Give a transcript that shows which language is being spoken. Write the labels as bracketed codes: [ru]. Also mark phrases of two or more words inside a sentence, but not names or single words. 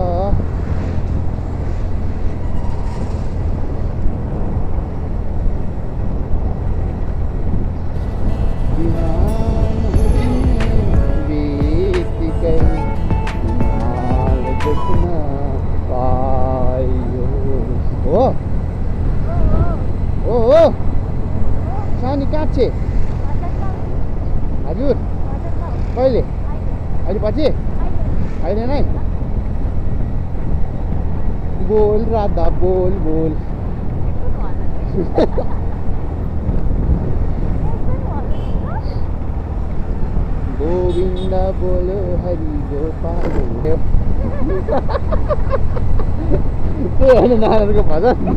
[ne] बित्तिकै देख्न पायो हो हो हो सानी काँचे हजुर कहिले अहिले पछि अहिले नै बोल राधा बोल बोल [hi] गोविन्द बोलो हरि गोपाल [ne] त्यो होइन नारायणको भजन